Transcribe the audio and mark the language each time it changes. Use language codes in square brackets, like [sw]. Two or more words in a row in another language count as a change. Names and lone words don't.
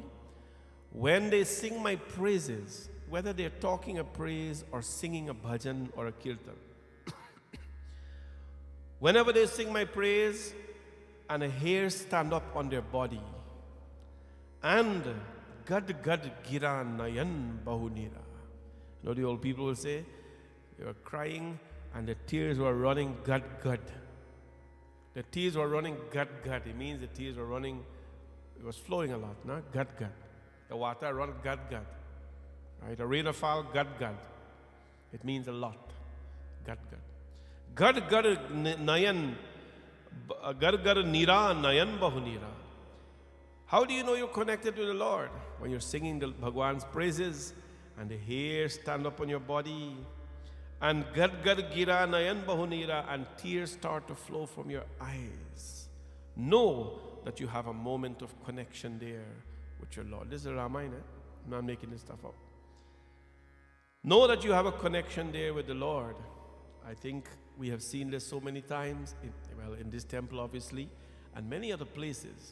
[en] When they sing my praises, whether they're talking a praise or singing a bhajan or a kirtan, whenever they sing my praise and a hair stand up on their body, and [awa] गद गद गिरा नयन बहुनीरा. [en] You know, the old people will say, they were crying and the tears were running [awa] गद गद. [en] The tears were running [awa] गद गद. [en] It means the tears were running, it was flowing a lot, no? [awa] गद गद. [en] The water run [awa] गद गद. [en] Right? The rainfall [awa] गद गद. [en] It means a lot. [awa] गद गद. गद गद नयन, गद गद नीरा नयन बहुनीरा. [en] How do you know you're connected to the Lord? When you're singing the Bhagwan's praises and the hair stand up on your body, and [awa] गद गद गिरा नयन बहुनीरा, [en] and tears start to flow from your eyes. Know that you have a moment of connection there with your Lord. This is a Ramayana. I'm not making this stuff up. Know that you have a connection there with the Lord. I think we have seen this so many times, in this temple obviously, and many other places.